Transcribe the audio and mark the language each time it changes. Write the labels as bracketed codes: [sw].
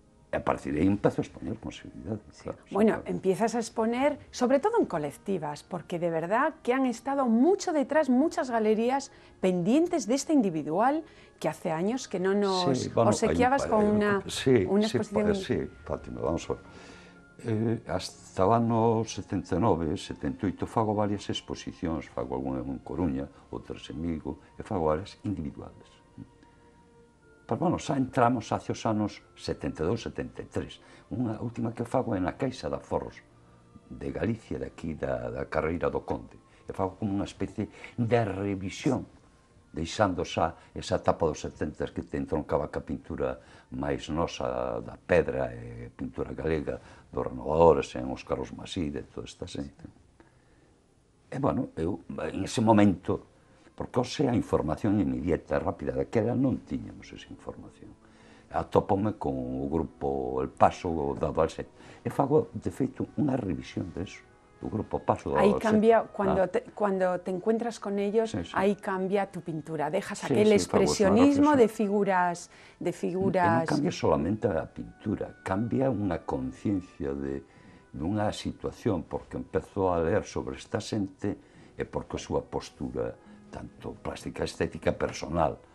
[es] A partir de ahí empiezo a exponer con seguridad. Sí. Claro, bueno, empiezas a exponer, sobre todo en colectivas, porque de verdad que han estado mucho detrás muchas galerías pendientes de este individual que hace años que no nos obsequiabas con una exposición. Sí, Fátima, vamos a ver. [gl] Hasta o ano 79, 78, fago varias exposicións, fago algunha en Coruña, outras en Vigo, e fago varias individuales. Pois, bueno, xa entramos hacia os anos 72, 73. Unha última que fago é na Caixa de Aforros de Galicia, de aquí, da Carreira do Conde. E fago como unha especie de revisión, deixando xa esa etapa dos 70 que te entroncaba ca pintura máis nosa da pedra e pintura galega dos renovadores, en os Carlos Maside, toda esta xente. E, bueno, eu, en ese momento, porque hoxe a información inmediata e rápida, daquela non tiñamos esa información. Atópome con o grupo El Paso da Valset e fago, de feito, unha revisión deso, do grupo Paso da Valset. [es] Ahí cambia, cuando te encuentras con ellos, sí, sí. Ahí cambia tu pintura, dejas aquel expresionismo de figuras... E [gl] non cambia solamente a pintura, cambia unha conciencia dunha situación, porque empezo a ler sobre esta xente e porque a súa postura, tanto plástica estética personal.